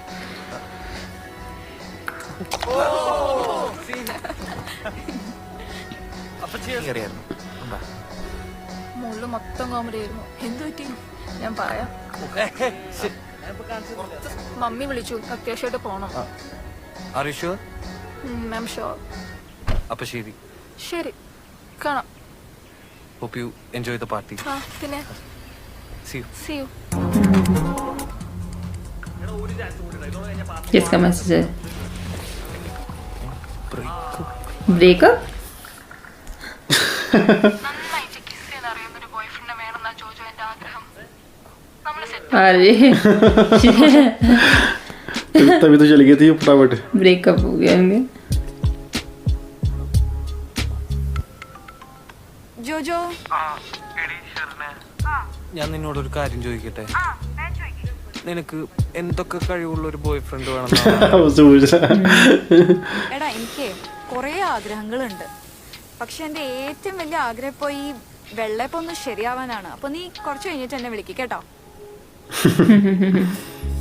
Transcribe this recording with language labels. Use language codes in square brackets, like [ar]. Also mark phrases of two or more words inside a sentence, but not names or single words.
[ml] അറിയായിരുന്നു. എന്താ? മുകളിൽ മൊത്തം കോമഡി ആയിരുന്നു. എന്ത് പറ്റി? ഞാൻ പറയാം. മമ്മി വിളിച്ചു, അത്യാവശ്യമായിട്ട് പോണം. [en] Are you sure? I'm sure. [ml] അപ്പൊ ശരി. ശരി, കാണാം. [en] Hope you enjoy the party. [ml] ആ പിന്നെ [en] See you. see you. [hi] किसका मैसेज है? ब्रेकअप? [ml] നന്നായിട്ട് കിസ് ചെയ്യാൻ അറിയുന്ന ഒരു [en] boy friend [ml] വേണമെന്നാ ജോജോ എന്റെ ആഗ്രഹം. നമ്മള് സെറ്റ്. [hi] अरे तभी तो चली गई थी फटाफट. ब्रेकअप हो गया होंगे. [ml] ജോജോ ഞാൻ നിന്നോടൊരു കാര്യം ചോദിക്കട്ടെ? നിനക്ക് എന്തൊക്കെ കഴിവുള്ള ഒരു [en] boy friend [ml] വേണമെന്നാണ്? [hi] उससे पूछा. [ml] എടാ എനിക്ക് കുറേ ആഗ്രഹങ്ങളുണ്ട്. പക്ഷെ എൻ്റെ ഏറ്റവും വലിയ ആഗ്രഹം ഇപ്പോൾ ഈ വെള്ളയപ്പം ഒന്ന് ശരിയാവാനാണ്. അപ്പോൾ നീ കുറച്ച് കഴിഞ്ഞിട്ട് എന്നെ വിളിക്ക് കേട്ടോ.